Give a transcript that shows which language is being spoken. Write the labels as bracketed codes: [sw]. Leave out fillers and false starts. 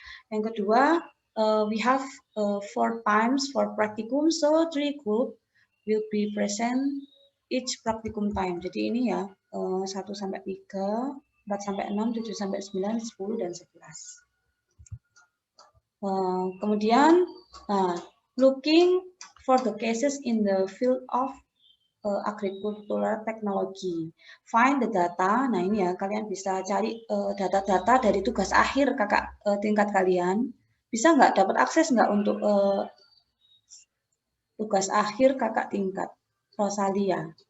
[id] Yang kedua, [en] we have 4 times for practicum, so 3 group will be present each practicum time. [id] Jadi ini ya 1 sampai 3, 4 sampai 6, 7 sampai 9, 10 dan 11. Kemudian [en] looking for the cases in the field of agricultural technology. Find the data. [id] Nah ini ya, kalian bisa cari data-data dari tugas akhir kakak tingkat kalian. Bisa nggak dapat akses nggak untuk tugas akhir kakak tingkat Rosalia?